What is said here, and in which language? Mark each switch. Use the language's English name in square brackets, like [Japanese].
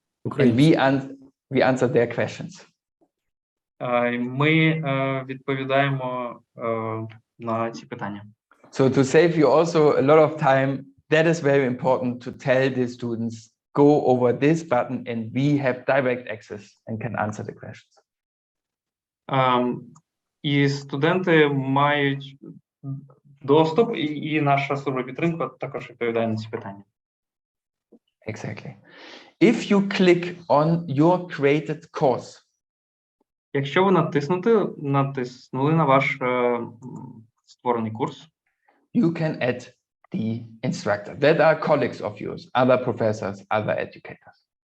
[English] And we answer their questions. [Ukrainian] Ми відповідаємо на ці питання. [English] So to save you also a lot of time, that is very important to tell the students, go over this button and we have direct access and can answer the questions. [Ukrainian] І студенти мають доступ, і наша служба підтримки також відповідає на ці питання. [English] Exactly. If you click on your created course, [Ukrainian] якщо ви натиснули на ваш створений курс, [English] you can add the instructor. That are colleagues of yours, other professors, other educators.